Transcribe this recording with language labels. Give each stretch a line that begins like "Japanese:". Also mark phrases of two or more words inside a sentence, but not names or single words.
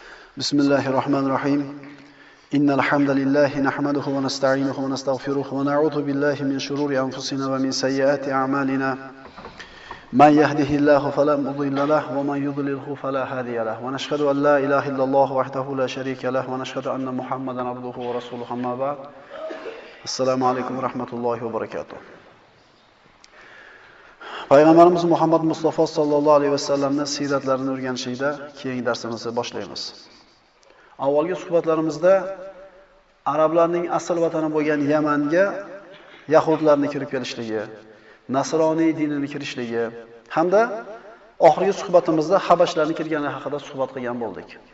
Arabic: بسم الله الرحمن الرحيم. إن الحمد لله نحمده ونستعينه ونستغفره ونعوذ بالله من شرور أنفسنا ومن سيئات أعمالنا. من يهده الله فلا مضل له ومن يضلله فلا هادي له. ونشهد أن لا إله إلا الله وحده لا شريك له ونشهد أن محمدا عبده ورسوله أما بعد. السلام عليكم ورحمة الله وبركاته.
Uzbek: Payg'ambarimiz Muhammad Mustafa
Arabic: صلى الله عليه وسلم
Uzbek: siyratlarini o'rganishda keyingi darsimizni boshlaymiz. Avvalgi suhbatlarimizda arablarning asl vatani bo'lgan Yamanga yahudlarning kirib kelishligi, nasroniy dinini kirishligi hamda oxirgi suhbatimizda habashlarning kirgani haqida suhbat qilgan bo'ldik.